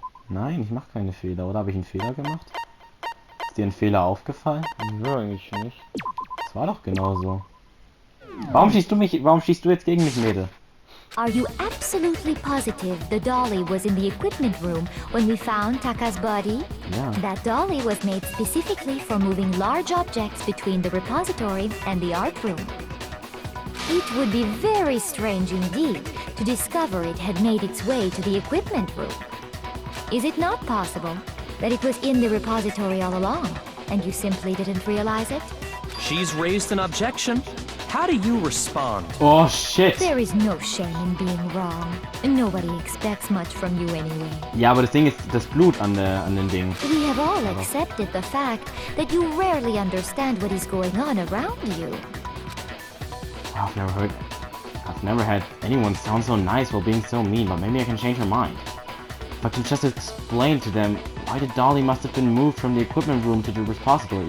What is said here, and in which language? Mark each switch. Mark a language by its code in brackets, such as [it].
[de] Nein, ich mache keine Fehler. Oder habe ich einen Fehler gemacht? Ist dir ein Fehler aufgefallen? Nö, eigentlich nicht. Das war doch genauso. Warum schießt du jetzt gegen mich, Mädel? [en] Are you absolutely positive the dolly was in the equipment room when we found Taka's body? Yeah. That dolly was made specifically for moving large objects between the repository and the art room. It would be very strange indeed to discover it had made its way to the equipment room. Is it not possible that it was in the repository all along, and you simply didn't realize it? She's raised an objection. How do you respond? Oh shit! There is no shame in being wrong. Nobody expects much from you anyway. [de] Ja, aber das Ding ist das Blut an den Dingen. [en] We have all accepted the fact that you rarely understand what is going on around you. I've never had anyone sound so nice while being so mean, but maybe I can change her mind. If I can just explain to them why the dolly must have been moved from the equipment room to the repository.